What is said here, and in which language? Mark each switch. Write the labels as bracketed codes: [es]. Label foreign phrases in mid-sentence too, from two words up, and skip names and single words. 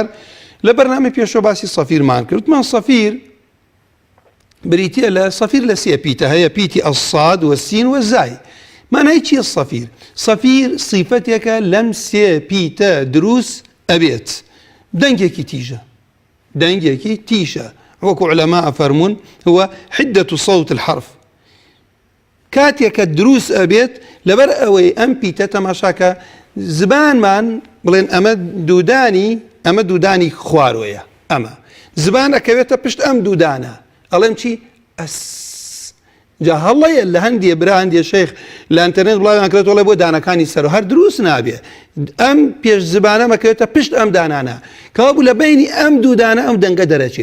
[ckb] لە بەرنامەی پێشەوە باسی سەفیرمان کردمان. سەفیر بریتە لە سەفیر لە سێ پیتە هەیە، پیتی ئەساد وەسین وەزای. مانای چییە سەفیر؟ سەفیر سیفەتێکە لەم سێ پیتە دروست ئەبێت. دەنگێکی تیژە، دەنگێکی تیژە، وەکو عولەما ئەفەرمون [ar] هو حدة صوت الحرف. [ckb] کاتێکە دروست ئەبێت لەبەر ئەوەی ئەم پیتە تەماشاکە زبانمان بڵێن ئەمە دوودانی خوارۆیە، ئەمە زبان ئەکەوێتە پشت ئەم دوودانە، ئەڵێم چی؟ ئەس. جا هەڵەیە لە هەندێ برا هەندێ شەیخ لە ئینتەرنێت بڵاویان کردێت وڵێ بۆ دانەکانی سەر و هەر دروست نابێ، ئەم پێش زبانە مەکەوێتە پشت ئەم دانانە، کەوا بوو لە بینی ئەم دوودانە ئەم دەنگە دەرەچێ.